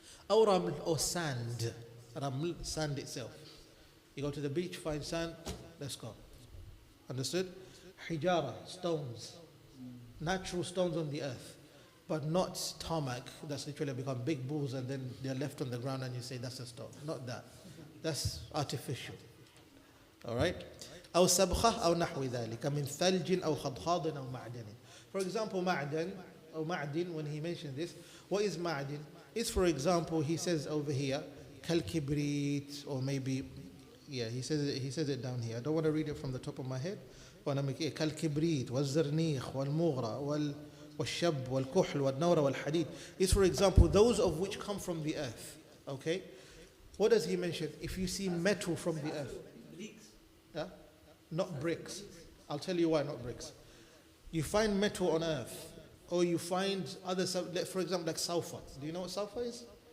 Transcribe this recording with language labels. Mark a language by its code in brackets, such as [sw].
[ar] أو رمل, [en] or sand. Raml, sand itself. You go to the beach, find sand, Let's go. Understood? Hijara, stones. Natural stones on the earth. But not tarmac. That's literally become big balls and then they're left on the ground and you say that's a stone. Not that. That's artificial. Alright? [ar] أو سبخة أو نحو ذلك من ثلج أو خضخاض أو معدن. [en] For example, معدن or معدن, when he mentioned this, what is معدن? It's, for example, he says over here, كالكبريت, or maybe, yeah, he says it down here. I don't want to read it from the top of my head. I want to make it [ar] كالكبريت والزرنيخ والمغرى والشب والكحل والنور والحديد. [en] It's, for example, those of which come from the earth. Okay? What does he mention? If you see metal from the earth. Yeah? Not bricks. I'll tell you why not bricks. You find metal on earth, or you find other, for example, like sulfur. Do you know what sulfur is?